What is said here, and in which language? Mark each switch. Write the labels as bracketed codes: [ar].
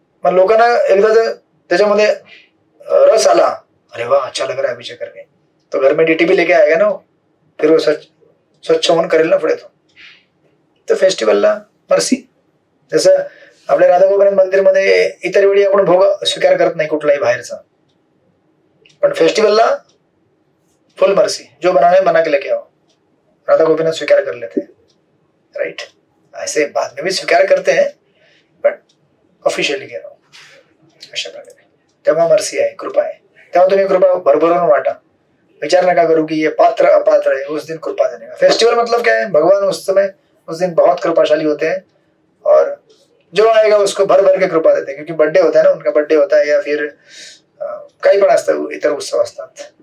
[mr] मग लोकांना एकदा जर त्याच्यामध्ये रस आला, [hi] अरे वा अच्छा लग रहा है अभिषेक करके, तो घर में डीटीपी लेके आएगा ना, फिर वो स्वच्छ होऊन करेल ना पुढे तो. [mr] तर फेस्टिवलला मर्सी. जसं आपल्या राधागोविंद मंदिरमध्ये इतर वेळी आपण भोग स्वीकार करत नाही कुठलाही बाहेरचा, पण फेस्टिवलला फुल मर्सी. [hi] जो बनाने मना के लेके आओ. राधा गोविंद स्वीकार कर लेते हैं, राइट. ऐसे बाद में भी स्वीकार करते हैं, बट ऑफिशियली कह रहा हूं [mr] अशा प्रकारे. तेव्हा मर्सी आहे, कृपा आहे. तेव्हा तुम्ही कृपा भरभरून वाटा. विचार नका करू [hi] कि ये पात्र अपात्र है, उस दिन कृपा देने का. फेस्टिवल मतलब क्या है, भगवान उस समय उस दिन बहुत कृपाशाली होते हैं और जो आएगा उसको भर भर के कृपा देते हैं. क्योंकि बर्थडे होता है ना, उनका बर्थडे होता है या फिर [mr] काही पण असतं, इतर उत्सव असतात.